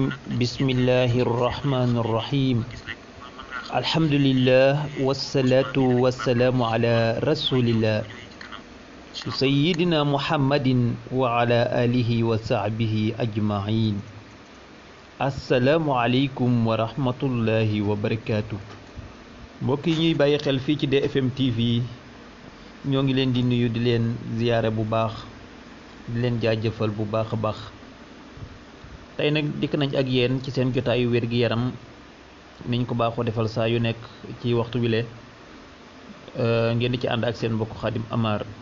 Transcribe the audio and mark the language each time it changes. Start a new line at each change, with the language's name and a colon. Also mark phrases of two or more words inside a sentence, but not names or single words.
Arabic: بسم الله الرحمن الرحيم الحمد لله والصلاة والسلام على رسول الله سيدنا محمد وعلى آله وصحبه أجمعين السلام عليكم ورحمة الله وبركاته
Wolof: mbokk yi ñuy bàyyi xel fii ci DFM TV ñoo ngi leen di nuyu di leen ziyaare bu baax di leen jaajëfal bu baax a baax tey nag dikk nañ ak yéen ci seen jotaayu wér-gi-yaram niñ ko baaxoo defal saa yu nekk ci waxtu wile ngeen di ci ànd ak seen mbokk Khadim Amar